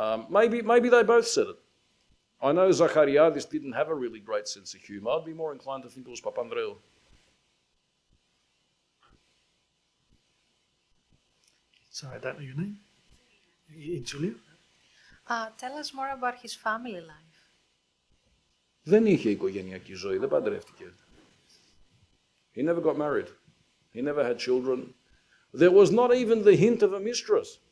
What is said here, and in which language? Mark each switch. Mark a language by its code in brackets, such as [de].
[en] Maybe they both said it. I know Zachariadis didn't have a really great sense of humour. I'd be more inclined to think it was Papandreou. Sorry, I don't know your name. Julia? Tell us more about his family life. [el] Δεν είχε οικογενειακή ζωή, δεν παντρεύτηκε. [en] He never got married. He never had children. There was not even the hint of a mistress.